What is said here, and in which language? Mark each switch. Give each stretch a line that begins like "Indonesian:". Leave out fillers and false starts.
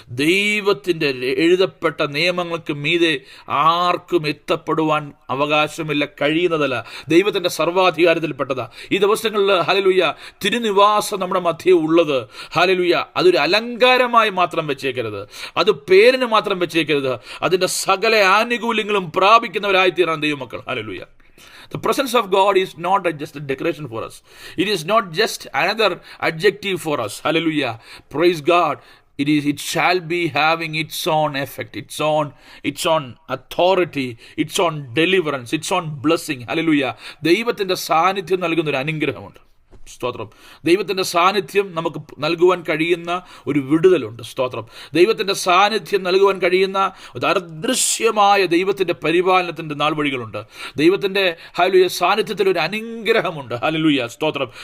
Malayalam: ദൈവത്തിൻ്റെ എഴുതപ്പെട്ട നിയമങ്ങൾക്ക് മീതെ ആർക്കും എത്തപ്പെടുവാൻ അവകാശമില്ല, കഴിയുന്നതല്ല. ദൈവത്തിൻ്റെ സർവാധികാരത്തിൽപ്പെട്ടതാ. ഈ ദിവസങ്ങളിൽ ഹല്ലേലൂയ തിരുനിവാസം നമ്മുടെ മധ്യേ ഉള്ളത്. ഹല്ലേലൂയ അതൊരു അലങ്കാരമായി മാത്രം വെച്ചേക്കരുത്, അത് പേരിന് മാത്രം വെച്ചേക്കരുത്. അതിൻ്റെ സകല ആനുകൂല്യങ്ങളും പ്രാപിക്കുന്നവരായി തീരാൻ ദൈവമക്കൾ. Hallelujah.
English: The presence of God is not just a decoration for us. It is not just another adjective for us. Hallelujah. Praise God. It shall be having its own effect, its own authority, its own deliverance, its own blessing. Hallelujah.
Malayalam: ദൈവത്തിൻ്റെ സാന്നിധ്യം നൽകുന്ന ഒരു അനുഗ്രഹമുണ്ട്. സ്തോത്രം. ദൈവത്തിൻ്റെ സാന്നിധ്യം നമുക്ക് നൽകുവാൻ കഴിയുന്ന ഒരു വിടുതലുണ്ട്. സ്തോത്രം. ദൈവത്തിൻ്റെ സാന്നിധ്യം നൽകുവാൻ കഴിയുന്ന ഒരു അദൃശ്യമായ ദൈവത്തിൻ്റെ പരിപാലനത്തിൻ്റെ നാൾവഴികളുണ്ട്. ദൈവത്തിൻ്റെ ഹല്ലേലൂയ സാന്നിധ്യത്തിൽ ഒരു അനുഗ്രഹമുണ്ട്. ഹല്ലേലൂയ. സ്തോത്രം.